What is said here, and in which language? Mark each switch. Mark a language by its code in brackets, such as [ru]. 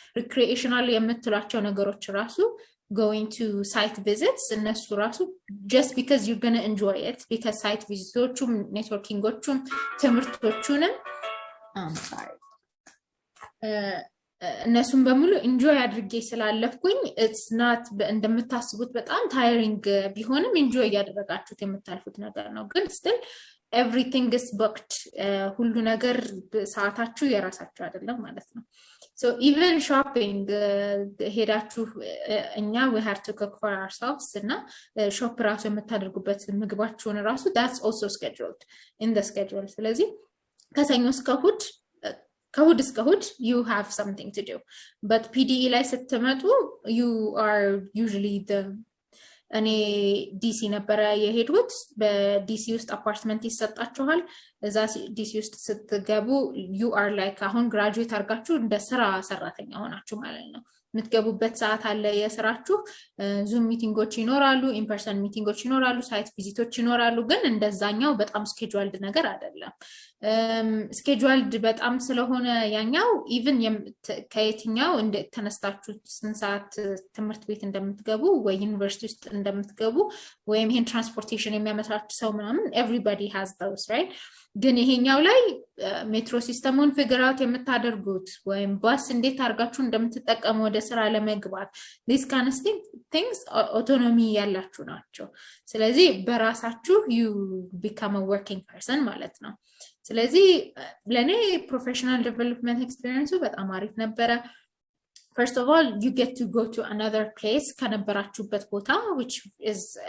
[en] recreational የምትሏቸው ነገሮች ራሱ going to site visits እነሱ ራሱ just because you're going to enjoy it, because site visits networking ትምህርቶቹንም [am] እነሱን በሙሉ enjoy አድርጌ ስላለፍኩኝ [en] it's not [am] እንደምታስቡት በጣም [en] tiring ቢሆንም enjoy ያደረጋችሁት የምታልፉት ነገር ነው። ግን still everything is booked. [am] ሁሉ ነገር ሰዓታችሁ የራሳችሁ አይደለም ማለት ነው። [en] So even shopping ሄዳችሁ እኛ we have to cook for ourselves እና shop ራሱ የምታደርጉበት ምግባችሁን ራሱ that's also scheduled in the schedule. [am] ስለዚህ ከሰኞ እስከ እሑድ ከእሑድ እስከ እሑድ [en] you have something to do, but PDE ላይ ስትመጡ you are usually [am] እኔ ዲሲ ነበር የሄድኩት። በዲሲ ውስጥ አፓርትመንት ይሰጣችኋል። እዛ ዲሲ ውስጥ ስትገቡ [en] you are like [am] አሁን ግራጁዌት አርጋችሁ እንደ ስራ ሰራተኛ ሆናችሁ ማለት ነው። የምትገቡበት ሰዓት አለ የስራችሁ። ዙም ሚቲንጎች ይኖራሉ፣ ኢን ፐርሰን ሚቲንጎች ይኖራሉ፣ ሳይት ቪዚቶች ይኖራሉ። ግን እንደዛኛው በጣም ስኬጁልድ ነገር አይደለም። ስኬጁልድ በጣም ስለሆነ ያኛው ኢቭን ከየትኛው ተነስታችሁ ስንት ሰዓት ትምህርት ቤት እንደምትገቡ ወይ ዩኒቨርሲቲ ውስጥ እንደምትገቡ ወይም ይሄን ትራንስፖርቴሽን የሚያመቻች ሰው ምናምን [en] everybody has those, right? [am] ግን ይሄኛው ላይ ሜትሮ ሲስተሙን ፊገር አውት የምታደርጉት ወይም ባስ እንዴት አርጋችሁ እንደምትጠቀሙ ወደ ስራ ለመግባት [en] this kind of things [am] autonomy ያላችሁ ናቸው። ስለዚህ በራሳችሁ [en] you become a working person [am] ማለት ነው። ስለዚህ ለኔ professional development experience በጣም አሪፍ ነበረ። [en] First of all, you get to go to another place [am] ከነበራችሁበት ቦታ, which is